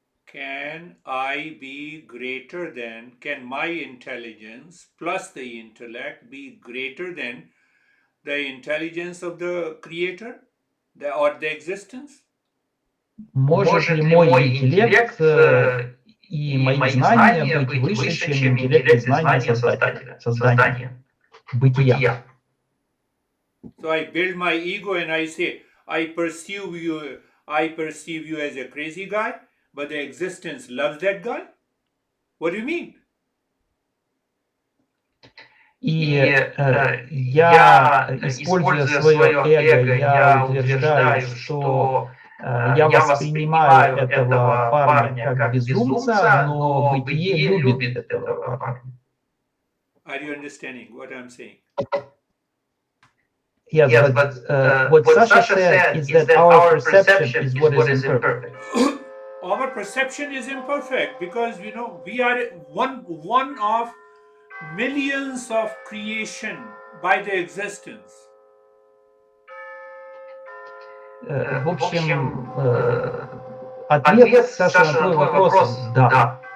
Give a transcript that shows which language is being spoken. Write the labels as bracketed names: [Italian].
[English] Can I be greater than, can my intelligence plus the intellect be greater than the intelligence of the creator or the existence? [Russian] Может ли мой интеллект и мои знания быть выше, чем интеллект и знания Создателя, создания, бытия? [English] So I build my ego and I say, I perceive you as a crazy guy, but the existence loves that guy? What do you mean? [Russian] И я, используя свое эго, я утверждаю, что я воспринимаю этого парня как безумца, но бытие любит этого парня. [English] Are you understanding what I'm saying? Yes, but what Sasha said is that our perception is what is imperfect. Our perception is imperfect because, we are one of millions of creation by the existence. [Russian] В общем, ответ, Саша, на твой вопрос – да.